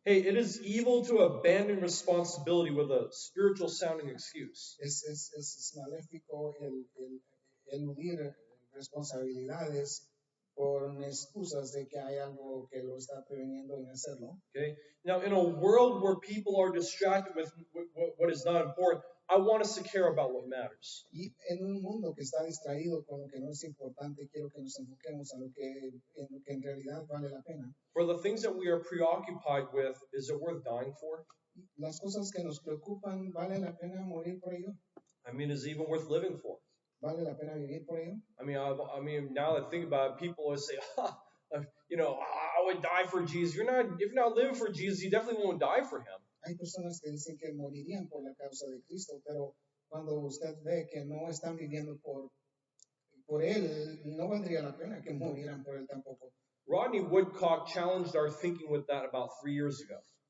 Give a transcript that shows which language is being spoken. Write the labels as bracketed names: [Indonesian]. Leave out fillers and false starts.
[English] Hey, it is evil to abandon responsibility with a spiritual sounding excuse. [Spanish] Es maléfico el eludir responsabilidades por excusas de que hay algo que lo está preveniendo en hacerlo. [English] Okay. Now, in a world where people are distracted with what is not important, I want us to care about what matters. [Spanish] Y en un mundo que está distraído con lo que no es importante, quiero que nos enfoquemos a lo que en realidad vale la pena. [English] For the things that we are preoccupied with, is it worth dying for? [Spanish] Las cosas que nos preocupan, ¿vale la pena morir por ello? [English] I mean, is it even worth living for? [Spanish] ¿Vale la pena vivir por ello? [English] I mean, now that I think about it, people always say, you know, I would die for Jesus. If you're not living for Jesus, you definitely won't die for him. [Spanish] Hay personas que dicen que morirían por la causa de Cristo, pero cuando usted ve que no están viviendo por él, no valdría la pena que murieran por él tampoco. [English] Rodney Woodcock challenged our thinking with that about 3 years ago.